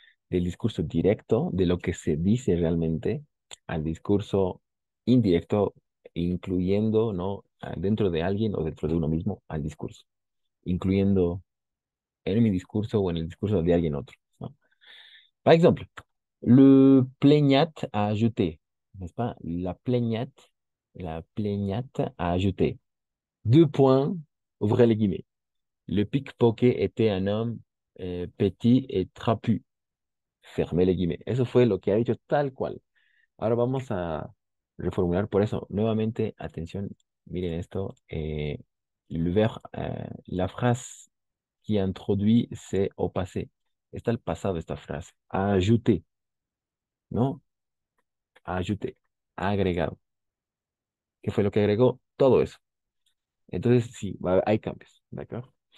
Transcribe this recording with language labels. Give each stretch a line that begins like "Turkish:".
Spanish: Del discurso directo, de lo que se dice realmente, al discurso indirecto, incluyendo, ¿no? Dentro de alguien o dentro de uno mismo, al discurso, incluyendo en mi discurso o en el discurso de alguien otro, ¿no?
French: Par exemple, le plaignat a ajouté, n'est-ce pas? La plaignate a ajouté. Deux points, ouvrez les guillemets. Le pickpocket était un homme petit et trapu. Fermé les guillemets.
Spanish: Eso fue lo que ha dicho tal cual. Ahora vamos a reformular por eso. Nuevamente, atención, miren esto.
French: La frase qui introduit, c'est au passé.
Spanish: Está el pasado esta frase. Ajouter, ¿no? Ajouter. Agregado. ¿Qué fue lo que agregó? Todo eso. Entonces, sí, hay cambios, ¿de acuerdo?